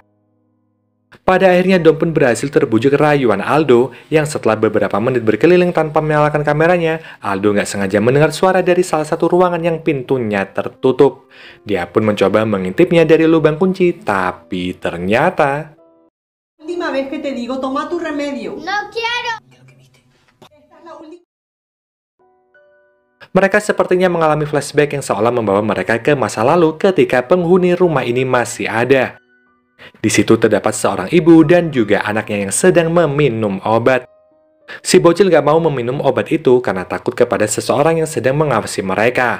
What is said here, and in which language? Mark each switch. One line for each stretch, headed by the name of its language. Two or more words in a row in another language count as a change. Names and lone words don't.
Indonesian: Pada akhirnya Dom pun berhasil terbujuk rayuan Aldo, yang setelah beberapa menit berkeliling tanpa menyalakan kameranya, Aldo nggak sengaja mendengar suara dari salah satu ruangan yang pintunya tertutup. Dia pun mencoba mengintipnya dari lubang kunci, tapi ternyata...
Spanish: Última vez que te digo, toma tu remedio. No quiero. Esta es la última.
Indonesian: Mereka sepertinya mengalami flashback yang seolah membawa mereka ke masa lalu ketika penghuni rumah ini masih ada. Di situ terdapat seorang ibu dan juga anaknya yang sedang meminum obat. Si bocil gak mau meminum obat itu karena takut kepada seseorang yang sedang mengawasi mereka.